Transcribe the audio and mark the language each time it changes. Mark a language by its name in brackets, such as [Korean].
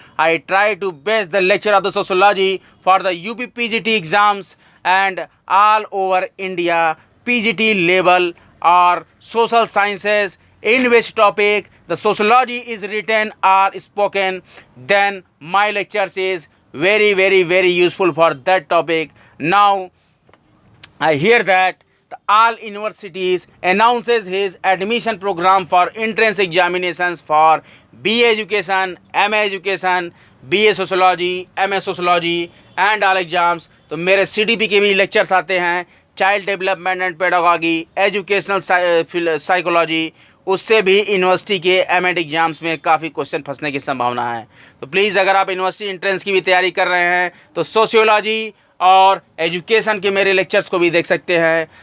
[English] I try to best the lecture of the sociology for the UPPGT exams and all over India PGT level और social sciences in which topic the sociology is written or spoken, then my lectures is very useful for that topic. Now I hear that all universities announces his admission program for entrance examinations for BA education, MA education, BA sociology, MA sociology and all exams। [Hindi] तो मेरे CDP के भी lectures आते हैं, child development and pedagogy, educational psychology, उससे भी university के MEd exams में काफ़ी क्वेश्चन फंसने की संभावना है। तो प्लीज़ अगर आप यूनिवर्सिटी एंट्रेंस की भी तैयारी कर रहे हैं तो सोशियोलॉजी और एजुकेशन के मेरे लेक्चर्स को भी देख सकते हैं।